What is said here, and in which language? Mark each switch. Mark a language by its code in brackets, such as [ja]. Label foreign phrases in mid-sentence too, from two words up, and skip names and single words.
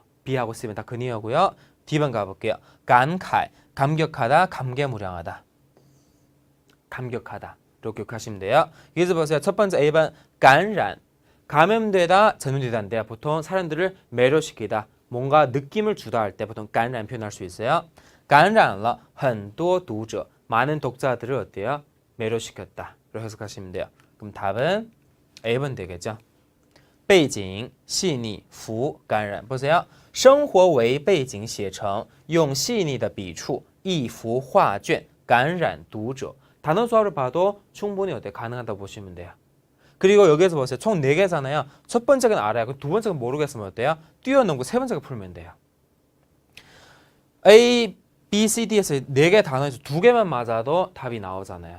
[ko] B하고 C는 다 근이어고요. D번 가볼게요. [zh] 感慨, [ko] 감격하다, 감개무량하다. 감격하다. 이렇게 기억하시면 돼요. 여기서 보세요. 첫 번째 A번 感染, 감염되다, 전염되다인데요. 보통 사람들을 매료시키다, 뭔가 느낌을 주다 할 때 보통 感染 표현할 수 있어요. [zh] 感染了很多读者, [ko] 많은 독자들을 어때요? 매료시켰다. 이렇게 해석하시면 돼요. 그럼 답은 A번 되겠죠. [zh] 背景细腻幅感染 보세요. 生活为背景写成用细腻的笔触一幅画卷感染读者. [ko] 단어 조합을 봐도 충분히 어때 가능하다고 보시면 돼요. 그리고 여기에서 보세요. 총 4개잖아요. 첫 번째는 알아요. 두 번째는 모르겠으면 어때요? 뛰어넘고 세 번째가 풀면 돼요. A, B, C, D에서 4개 단어에서 2개만 맞아도 답이 나오잖아요.